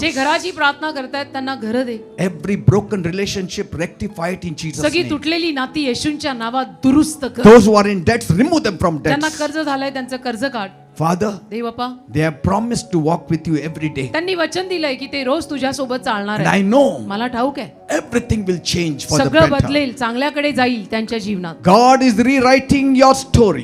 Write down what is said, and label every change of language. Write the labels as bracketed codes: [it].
[mr] जे घराची प्रार्थना करतायत त्यांना घर दे. [en] Every broken relationship, rectify it in Jesus' [mr] सगळी [en] name. [mr] तुटलेली नाती येशूंच्या नावात दुरुस्त कर. [en] Those who are in debts, remove them from [mr] ज्यांना [en] debts. [mr] कर्ज झालंय त्यांचं कर्ज काढ. [en] Father, [mr] Dev Bappa [en] they have promised to walk with you every day. [mr] त्यांनी वचन दिलंय की ते रोज तुझ्या सोबत चालणार [en] And [mr] आहे. [en] I know [mr] मला ठाऊक आहे [en] everything will change for the [mr] सगळं [en] better. [mr] बदलेल चांगल्याकडे जाईल त्यांच्या जीवनात. [en] God is rewriting your story.